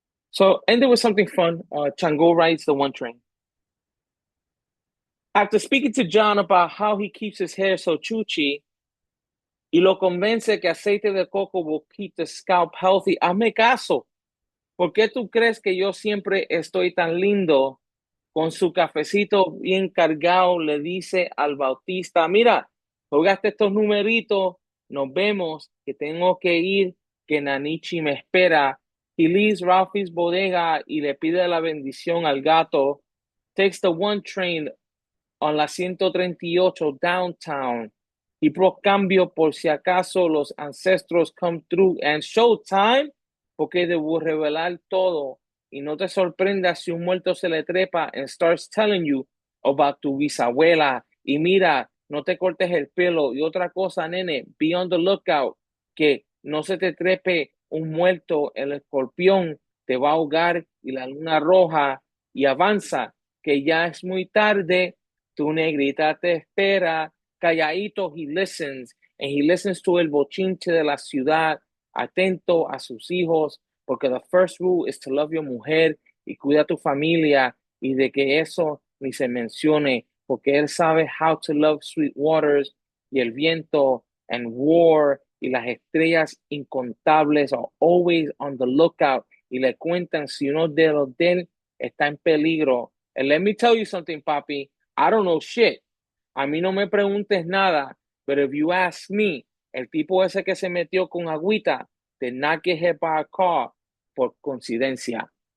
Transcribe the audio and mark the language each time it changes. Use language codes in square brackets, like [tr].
[en] So, and there was something fun. Chango rides the one train. After speaking to John about how he keeps his hair so chuchi, [es] y lo convence que aceite de coco [en] will keep the scalp healthy, [es] hazme caso. ¿Por qué tú crees que yo siempre estoy tan lindo? Con su cafecito bien cargado, le dice al Bautista, mira, jugaste estos numeritos, nos vemos, que tengo que ir, que Nanichi me espera. [en] He leaves Ralphie's bodega [es] y le pide la bendición al gato. [en] Takes the one train on la 138 downtown. [es] Y pro cambio, por si acaso los ancestros [en] come through and showtime, [es] porque debo revelar todo. Y no te sorprendas si un muerto se le trepa [en] and starts telling you about [es] tu bisabuela. Y mira, no te cortes el pelo. Y otra cosa, nene, [en] be on the lookout, [es] que no se te trepe un muerto, el escorpión te va a ahogar y la luna roja. Y avanza, que ya es muy tarde. Tu negrita te espera. Calladito, [en] he listens, and he listens to [es] el bochinche de la ciudad, atento a sus hijos, porque [en] the first rule is to love your [es] mujer y cuida a tu familia, y de que eso ni se mencione, porque él sabe [en] how to love sweet waters [es] y el viento [en] and war, [es] y las estrellas incontables [en] are always on the lookout, [es] y le cuentan si uno de los de él está en peligro. [en] And let me tell you something, papi, I don't know shit. [es] A mí no me preguntes nada, [en] but if you ask me, [es] el tipo ese que se metió con agüita [en] did not get hit by a car [es] por coincidencia.